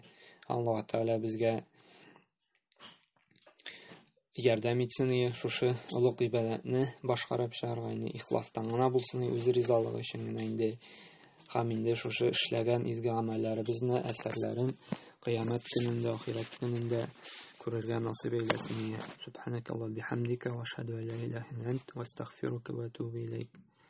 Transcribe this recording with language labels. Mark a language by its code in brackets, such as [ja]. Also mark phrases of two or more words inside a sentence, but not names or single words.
[tt] Аллаһ Тәгалә безгә ярдәм итсен иде, шушы олуг ибадәтне башкарып чыгарга инде. Ихластан гына булсын иде, үз ризалыгы өчен генә инде. Һәм инде шушы эшләгән изге гамәлләребезне, әсәрләрен кыямәт көнендә, ахират көнендә күрергә насыйп әйләсен иде. [ar] سبحانك اللهم وبحمدك وأشهد أن لا إله إلا أنت وأستغفرك وأتوب إليك.